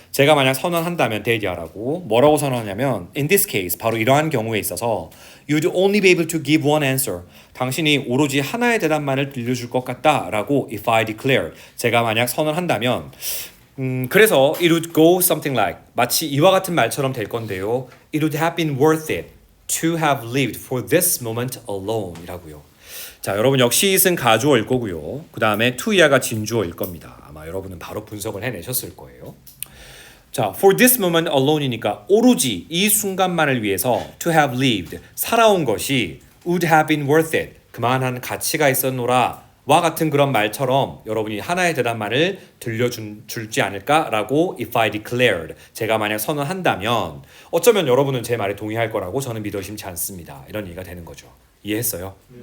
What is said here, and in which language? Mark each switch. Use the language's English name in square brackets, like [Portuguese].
[Korean] 제가 만약 선언한다면 that 이하라고 뭐라고 선언하냐면 [English] in this case, [Korean] 바로 이러한 경우에 있어서 [English] you'd only be able to give one answer, [Korean] 당신이 오로지 하나의 대답만을 들려줄 것 같다라고 [English] if I declare, [Korean] 제가 만약 선언한다면 그래서 [English] it would go something like, [Korean] 마치 이와 같은 말처럼 될 건데요. [English] It would have been worth it to have lived for this moment alone [Korean] 이라고요. 자, 여러분 역시 it은 가주어일 거고요. 그 다음에 to 이하가 진주어일 겁니다. 아마 여러분은 바로 분석을 해내셨을 거예요. 자, [English] for this moment alone [Korean] 이니까 오로지 이 순간만을 위해서 [English] to have lived, [Korean] 살아온 것이 [English] would have been worth it, [Korean] 그만한 가치가 있었노라 와 같은 그런 말처럼 여러분이 하나의 대답만을 들려줄지 않을까라고 [English] if I declared, [Korean] 제가 만약 선언한다면 어쩌면 여러분은 제 말에 동의할 거라고 저는 믿어 의심치 않습니다. 이런 얘기가 되는 거죠. 이해했어요?